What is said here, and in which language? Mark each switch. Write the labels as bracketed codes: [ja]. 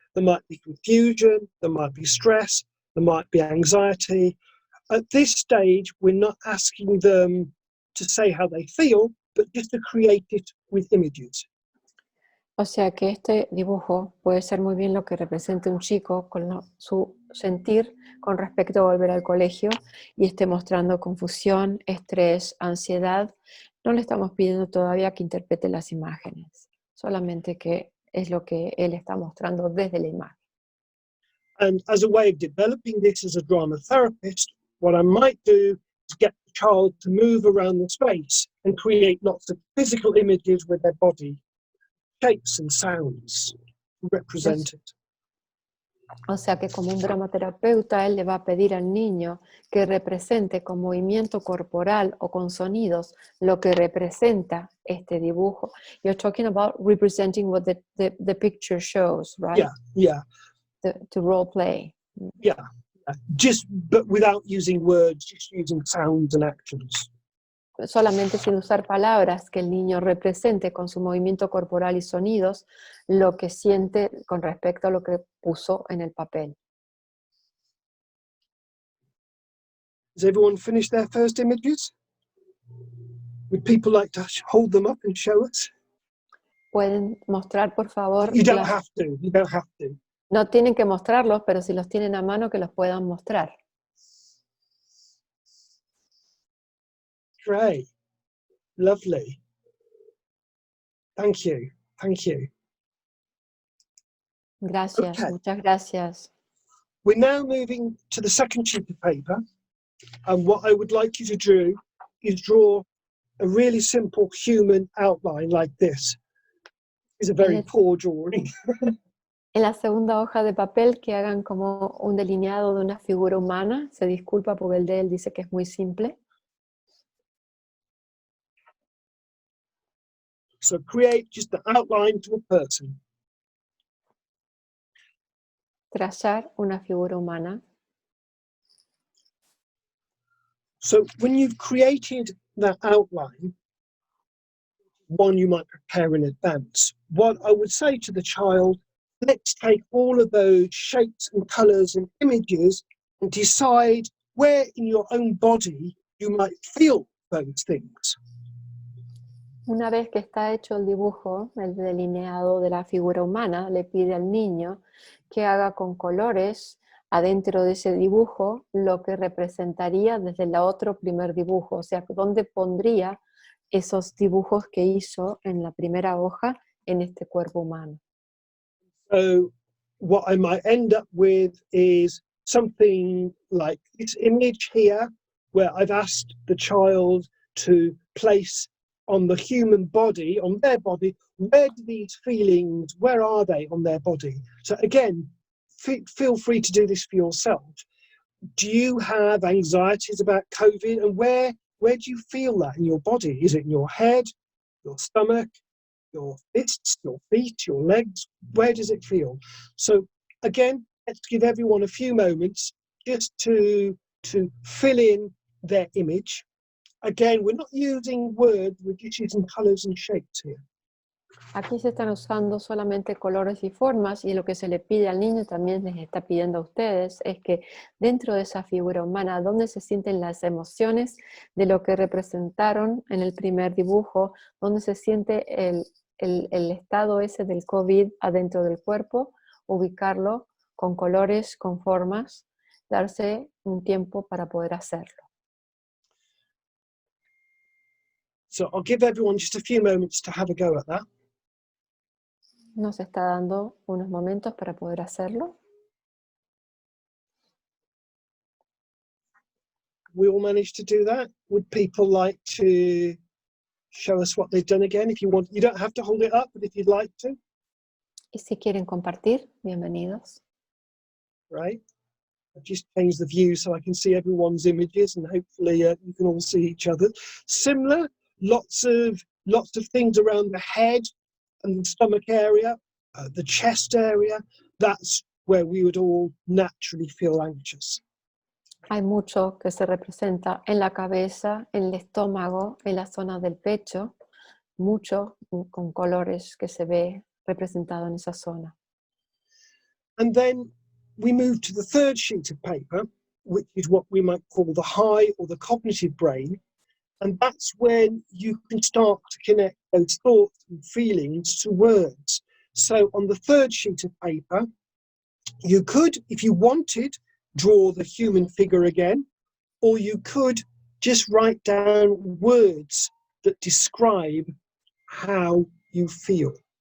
[en] There might be confusion, there might be stress, there might be anxiety. At this stage, we're not asking them to say how they feel, but just to create it with images. [es] O sea que este dibujo puede ser muy bien lo que represente un chico con su sentir con respecto a volver al colegio y esté mostrando confusión, estrés, ansiedad. No le estamos pidiendo todavía que interprete las imágenes, solamente que es lo que él está mostrando desde la imagen. [en] And as a way of developing this as a drama therapist, what I might do is get the child to move around the space and create lots of physical images with their body, shapes and sounds to represent it. [es] O sea que como un dramaterapeuta, él le va a pedir al niño que represente con movimiento corporal o con sonidos lo que representa este dibujo. [en] You're talking about representing what the picture shows, right? Yeah. To role play. Yeah. But without using words, just using sounds and actions. [es] Solamente sin usar palabras, que el niño represente con su movimiento corporal y sonidos lo que siente con respecto a lo que puso en el papel. [en] Has everyone finished their first images? Would people like to hold them up and show us? [es] ¿Pueden mostrar, por favor? [en] You don't have to. You don't have to. [es] No tienen que mostrarlos, pero si los tienen a mano, que los puedan mostrar. [en] Great. Lovely. Thank you. Thank you. [es] Gracias, [en] Okay. [es] muchas gracias. [en] We're now moving to the second sheet of paper. And what I would like you to do is draw a really simple human outline like this. It's a very poor drawing. [es] En la segunda hoja de papel que hagan como un delineado de una figura humana. Se disculpa porque el de él dice que es muy simple. [en] So create just the outline to a person. [es] Trazar una figura humana. [en] So when you've created that outline, one you might prepare in advance, what I would say to the child, let's take all of those shapes and colours and images and decide where in your own body you might feel those things. [es] Una vez que está hecho el dibujo, el delineado de la figura humana, le pide al niño que haga con colores adentro de ese dibujo lo que representaría desde el otro primer dibujo, o sea, dónde pondría esos dibujos que hizo en la primera hoja en este cuerpo humano. [en] So what I might end up with is something like this image here, where I've asked the child to place on the human body, on their body, where do these feelings, where are they on their body? So again, feel free to do this for yourself. Do you have anxieties about COVID, and where do you feel that in your body? Is it in your head, your stomach, your fists, your feet, your legs? Where does it feel? So again, let's give everyone a few moments just to fill in their image. Again, we're not using words, we're just using colours and shapes here. [es] Aquí se están usando solamente colores y formas, y lo que se le pide al niño también les está pidiendo a ustedes es que dentro de esa figura humana, donde se sienten las emociones de lo que representaron en el primer dibujo, donde se siente el estado ese del COVID adentro del cuerpo, ubicarlo con colores, con formas, darse un tiempo para poder hacerlo. [en] So I'll give everyone just a few moments to have a go at that. [es] Nos está dando unos momentos para poder hacerlo. [en] We all managed to do that. Would people like to show us what they've done again? If you want, you don't have to hold it up, but if you'd like to, [es] Y si quieren compartir, bienvenidos. [en] right? I've just changed the view so I can see everyone's images, and hopefully you can all see each other. Similar, lots of things around the head and the stomach area, the chest area. That's where we would all naturally feel anxious. Hay mucho que se representa en la cabeza, en el estómago, en la zona del pecho, mucho con colores que se ve representado en esa zona. And then we move to the third sheet of paper, which is what we might call the high or the cognitive brain. And that's when you can start to connect those thoughts and feelings to words. So on the third sheet of paper, you could, if you wanted, draw the human figure again, or you could just write down words that describe how you feel.